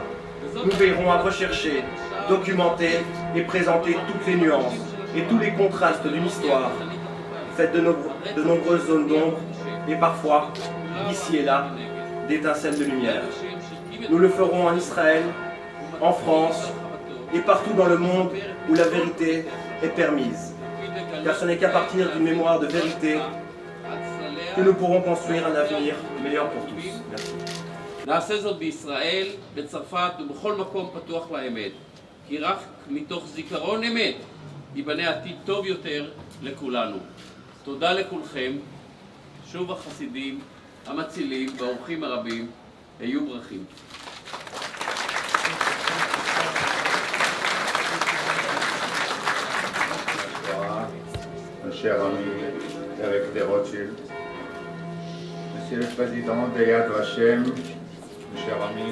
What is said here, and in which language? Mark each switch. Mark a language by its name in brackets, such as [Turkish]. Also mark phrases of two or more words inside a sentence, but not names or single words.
[French] Nous veillerons à rechercher, documenter et présenter toutes les nuances et tous les contrastes d'une histoire faite de nombreuses zones d'ombre et parfois, ici et là, d'étincelles de lumière. Nous le ferons en Israël, en France et partout dans le monde où la vérité est permise. Car ce n'est qu'à partir d'une mémoire de vérité que nous pourrons construire un avenir meilleur pour tous. Merci. [Hebrew] נעשה זאת בישראל, בצרפת ובכל מקום פתוח לאמת. כי רק מתוך זיכרון אמת ייבנה עתיד טוב יותר לכולנו. תודה לכולכם. שוב החסידים, המצילים והאורחים הרבים, היו ברכים. [French] Mon cher ami Eric de Rothschild, Monsieur le Président de Yad Vashem, mon cher ami,